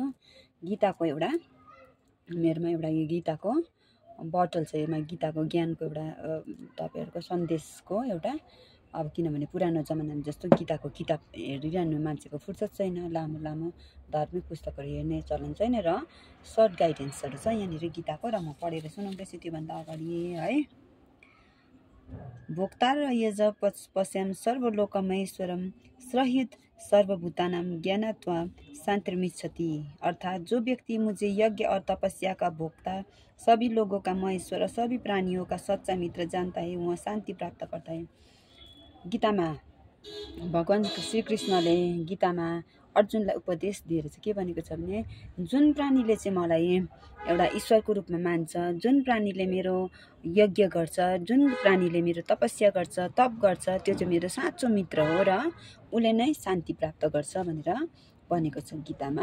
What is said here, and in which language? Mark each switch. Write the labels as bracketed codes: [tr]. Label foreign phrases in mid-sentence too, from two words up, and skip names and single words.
[ne] गीताको एउटा मेरोमा एउटा यो गीताको बोतल छ, यसमा गीताको ज्ञानको एउटा तपाईहरुको सन्देशको एउटा, अब किनभने पुरानो जमानामा जस्तो गीताको किताब हेरिरहनु मान्छेको फुर्सद छैन, लामो लामो धार्मिक पुस्तकहरू हेर्ने चलन छैन र [en] short guidances [ne] छ यहाँनिर गीताको, र म पढेर सुनाउँदैछु। त्योभन्दा अगाडि है, [sa] भोक्ता र यज पश्याम सर्वलोकमहेश्वरम सहित सर्वभूतानां ज्ञानत्वा शांतिर्मिच्छति। [hi] अर्थात जो व्यक्ति मुझे यज्ञ और तपस्या का भोक्ता, सभी लोगों का महेश्वर और सभी प्राणियों का सच्चा मित्र जानता है, वह शांति प्राप्त करता है। [ne] गीतामा भगवान श्री कृष्णले गीतामा अर्जुनलाई उपदेश दिएर चाहिँ के भनेको छ भने, जुन प्राणीले चाहिँ मलाई एउटा ईश्वरको रूपमा मान्छ, जुन प्राणीले मेरो यज्ञ गर्छ, जुन प्राणीले मेरो तपस्या गर्छ, तप गर्छ, त्यो चाहिँ मेरो साँचो मित्र हो र उसले नै शान्ति प्राप्त गर्छ भनेर भनेको छ गीतामा।